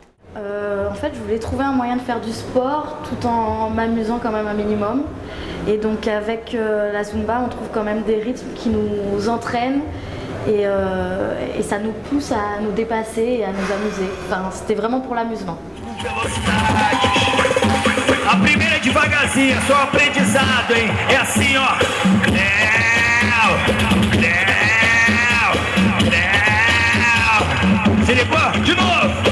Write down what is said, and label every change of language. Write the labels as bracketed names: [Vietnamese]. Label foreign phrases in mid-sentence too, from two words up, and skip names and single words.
[French] En fait, je voulais trouver un moyen de faire du sport tout en m'amusant quand même un minimum. Et donc avec la Zumba, on trouve quand même des rythmes qui nous entraînent et ça nous pousse à nous dépasser et à nous amuser. Enfin, c'était vraiment pour l'amusement. [Portuguese] A primeira é devagarzinho, é só aprendizado, hein? É assim, ó. Se ligou? De novo.